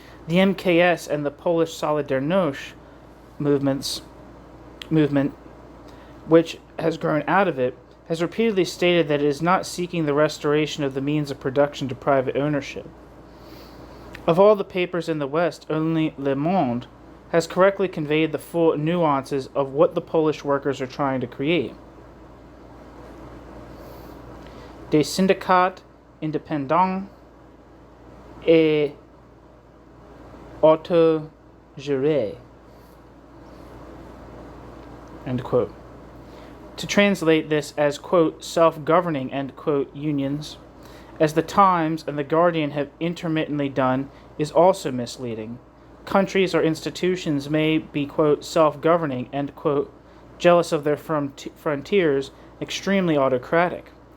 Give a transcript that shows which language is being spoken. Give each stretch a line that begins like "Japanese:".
English: The MKS and the Polish Solidarność movement, which has grown out of it, has repeatedly stated that it is not seeking the restoration of the means of production to private ownership. Of all the papers in the West, only Le Monde has correctly conveyed the full nuances of what the Polish workers are trying to create.
French: Des syndicats indépendants et autogérés,
English: end quote. To translate this as, quote, self-governing, end quote, unions, as the Times and the Guardian have intermittently done, is also misleading. Countries or institutions may be, quote, self-governing, end quote, jealous of their frontiers, extremely autocratic.